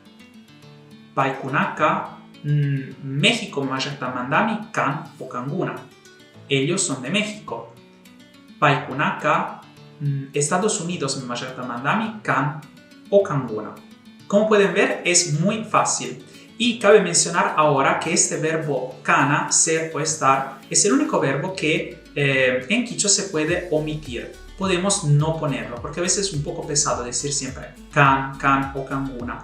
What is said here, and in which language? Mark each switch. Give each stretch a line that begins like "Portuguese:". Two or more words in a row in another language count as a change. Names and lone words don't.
Quechua: Paikunaka, México, mamajakta mandami, kan o kanguna.
Spanish: Ellos son de México. Paikunaka, Estados Unidos,
Quechua: mamajakta mandami, kan o kanguna.
Spanish: Como pueden ver, es muy fácil. Y cabe mencionar ahora que este verbo kana, ser o estar, es el único verbo que en quichua se puede omitir. Podemos no ponerlo, porque a veces es un poco pesado decir siempre
Quechua: kan, kan o kanguna.